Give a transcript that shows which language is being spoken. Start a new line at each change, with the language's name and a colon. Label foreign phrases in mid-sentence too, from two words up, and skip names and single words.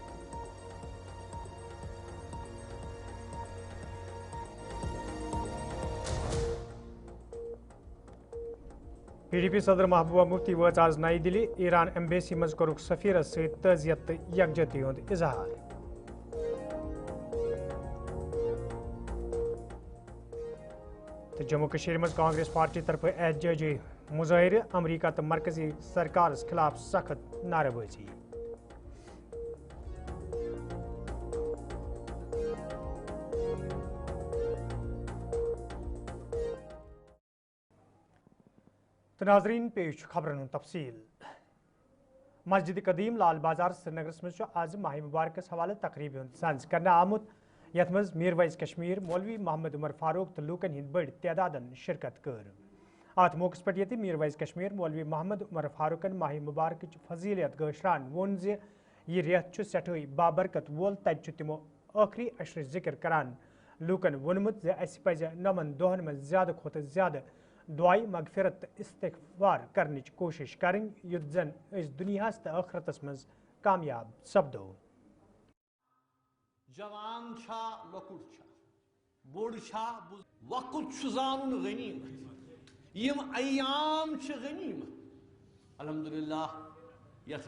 Kashmiri: پی ڈی پی صدر محبوبہ مفتی وٲژ آز نئی دلی ایران ایمبیسی مز کورُکھ سفیرس ست تعزیت تو یکجہتی ہند اظہار تو جموں کشمیر مز کانگریس پارٹی طرف احتجاجی مظاہرہ امریکہ تو مرکزی سرکارس خلاف سخت نعرہ بازی تو ناظرین پیش خبرن ہند تفصیل مسجد قدیم لال بازار سری نگرس مز آز ماہ مبارکس حوالہ تقریب ہند سنز کرنے آمت یت مز میر ویز کشمیر مولوی محمد عمر فاروق تو لوکن ہند بڑ تعدادن شرکت کر ات موقع پہ یہ میر ویز کشمیر مولوی محمد عمر فاروقن ماہ مبارک فضیلت گشران وون زِ یہ ریت سٹھائی بابرکت وول تت تمو آخری اشر ذکر کران لوکن وونمت اس پزِ نمن دہن مز زیادہ کھوتہ زیادہ دعائی مغفرت تو استغفار کرنچ کوشش کریں یت زن اس دنیاس تو آخرتس مز کامیاب سپدو جوان چھا لۄکُٹ چھا بوڑ چھا وقت چھُ زانُن غنیمت یم ایام چھ غنیمت الحمدللہ یتھ